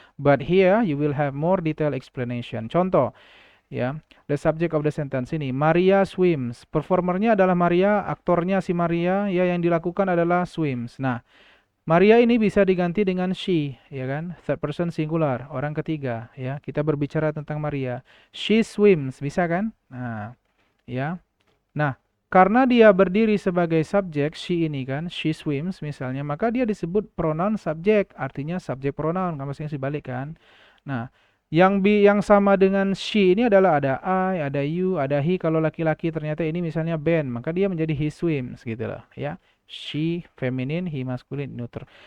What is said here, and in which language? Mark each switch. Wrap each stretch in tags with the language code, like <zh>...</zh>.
<en>But here you will have more detailed explanation.</en> <id>Contoh, ya,</id> <en>the subject of the sentence ini, Maria swims.</en> <id>Performernya adalah Maria, aktornya si Maria, ya yang dilakukan adalah swims. Nah, Maria ini bisa diganti dengan she, ya kan? Third person singular, orang ketiga, ya. Kita berbicara tentang Maria.</id> <en>She swims,</en> <id>bisa kan? Nah, ya. Nah, karena dia berdiri sebagai subjek, she ini kan, she swims misalnya, maka dia disebut pronoun subjek, artinya subjek pronoun, kan maksudnya dibalik kan. Nah, yang sama dengan she ini adalah ada I, ada you, ada he. Kalau laki-laki ternyata ini misalnya Ben, maka dia menjadi</id> <en>he swims</en> <id>gitu loh, ya. She feminine, he masculine, neuter.</id>